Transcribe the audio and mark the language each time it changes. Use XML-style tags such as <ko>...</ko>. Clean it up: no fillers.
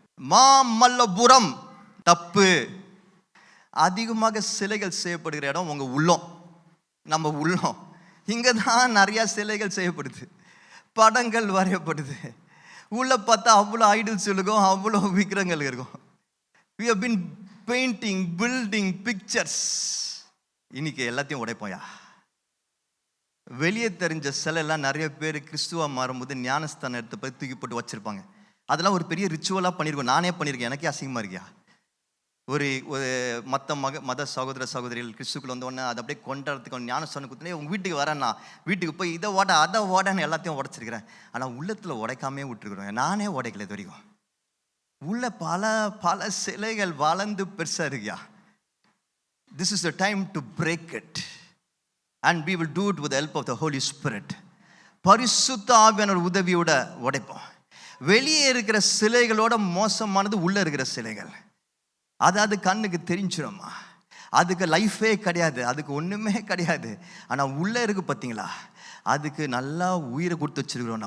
<ta>மாமல்லபுரம். தப்பு. அதிகமாக சிலைகள் செய்யப்படுகிற இடம் உங்க உள்ளம், நம்ம உள்ளம். இங்கே தான் நிறையா சிலைகள் செய்யப்படுது, படங்கள் வரையப்படுது. உள்ள பார்த்தா அவ்வளோ ஐடல்ஸ் இருக்கும், அவ்வளோ விக்கிரங்கள் இருக்கும்.</ta> <en>We have been painting, building pictures.</en> <ta>இன்னைக்கு எல்லாத்தையும் உடைப்போயா. வெளியே தெரிஞ்ச சிலையெல்லாம் நிறைய பேர் கிறிஸ்துவா மாறும்போது ஞானஸ்தானம் எடுத்து போய் தூக்கி போட்டு வச்சிருப்பாங்க. அதெல்லாம் ஒரு பெரிய ரிச்சுவலாக பண்ணியிருக்கோம். நானே பண்ணியிருக்கேன், எனக்கே அசிங்கமாக இருக்கியா. ஒரு மற்ற மத சகோதர சகோதரிகள் கிறிஸ்துக்குள்ள வந்தோடனே அதை அப்படியே கொண்டாடுறதுக்கு ஞானஸ்தானம் கொடுத்தனே, உங்கள் வீட்டுக்கு வரேன்னா வீட்டுக்கு போய் இதை ஓட அதை ஓடன்னு எல்லாத்தையும் உடைச்சிருக்கிறேன். ஆனால் உள்ளத்தில் உடைக்காமே விட்டுருக்குறோம். நானே உடைக்கல இது வரைக்கும். உள்ள பல பல சிலைகள் வளர்ந்து பெருசாக இருக்கியா.</ta> <en>This is the time to break it. And we will do it with the help of the Holy Spirit.</en> <ta>பரிசுத்த ஆவியானவர் உதவியோட உடைப்போம். வெளியே இருக்கிற சிலைகளோட மோசமானது உள்ள இருக்கிற சிலைகள். அது கண்ணுக்கு தெரிஞ்சிடும்மா. அதுக்கு லைஃபே கிடையாது, அதுக்கு ஒன்றுமே கிடையாது. ஆனால் உள்ளே இருக்கு பார்த்தீங்களா, அதுக்கு நல்லா உயிரை கொடுத்து வச்சிருக்கிறோம்.</ta>